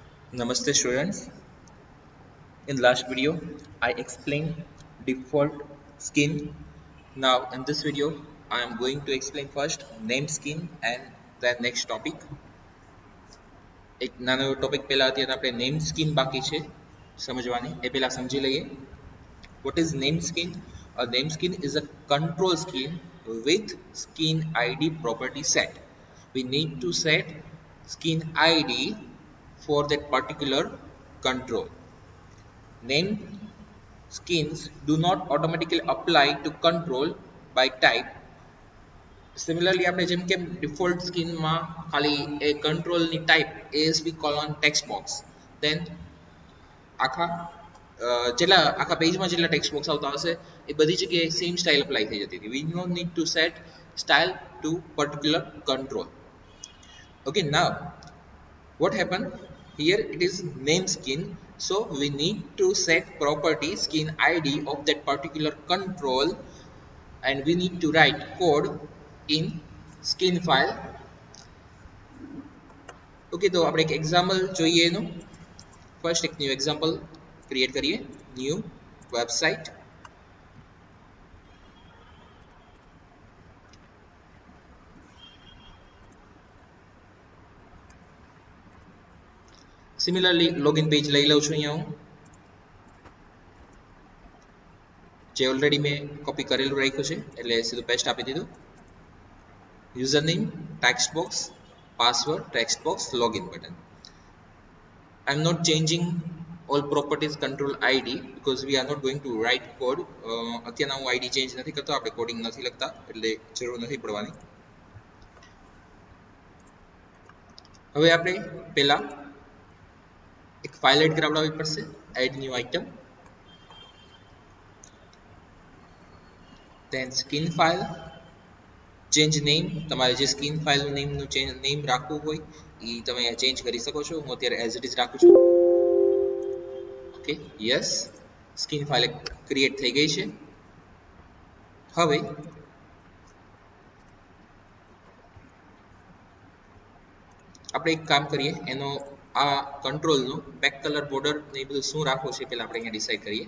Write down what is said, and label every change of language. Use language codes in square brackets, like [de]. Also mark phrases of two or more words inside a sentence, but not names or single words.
[en] Namaste students. In last video, I explained default skin. Now in this video, I am going to explain first name skin and then next topic. [gu] એક નાનો ટોપિક પહેલા અત્યારે આપણે [en] name skin [gu] બાકી છે સમજવાની એ પહેલા સમજી લઈએ. [en] What is name skin? A name skin is a control skin with skin ID property set. We need to set skin ID for that particular control. Name skins do not automatically apply to control by type. Similarly, [gu] આપણે જેમ કે [en] default skin [gu] માં ખાલી એ control ની type [en] ASP colon text box. [gu] Then આખા જેટલા આખા પેજમાં જેટલા [en] text box [gu] આવતા હશે એ બધી જગ્યાએ [en] same style apply [gu] થઈ જતી હતી. [en] We no need to set style to particular control. Okay, now what happened here? It is name skin, so we need to set property skin ID of that particular control and we need to write code in skin file. [gu] Okay, તો આપણે એક એક્ઝામ્પલ જોઈએ એનું. ફર્સ્ટ એક [en] new example create [gu] કરીએ, [en] new website. [gu] સિમિલરલી [en] login page [gu] લઈ લઉં છું અહીંયા હું, જે ઓલરેડી મેં કોપી કરેલું રાખ્યું છે એટલે સીધું પેસ્ટ આપી દીધું. [en] User name text box, password text box, login button. I am not changing all properties control ID because we are not going to write code. [gu] અત્યારના હું [en] ID change [gu] નથી કરતો, આપણે કોડિંગ નથી લખતા એટલે જરૂર નથી પડવાની. હવે આપણે પહેલા એક ફાઇલ એડ કરાવડાવવી પડશે. [en] Add new item, then skin file, change name. [gu] તમારે જે સ્કિન ફાઇલનું નેમનું નેમ રાખવું હોય એ તમે અહીંયા ચેન્જ કરી શકો છો. હું અત્યારે [en] as it is [gu] રાખું છું. [en] okay, yes, skin file [gu] ક્રિએટ થઈ ગઈ છે. હવે આપણે એક કામ કરીએ, એનો આ કંટ્રોલનું [en] back color [gu] બોર્ડર ને એ બધું શું રાખવું છે પહેલા આપણે અહીંયા ડિસાઈડ કરીએ.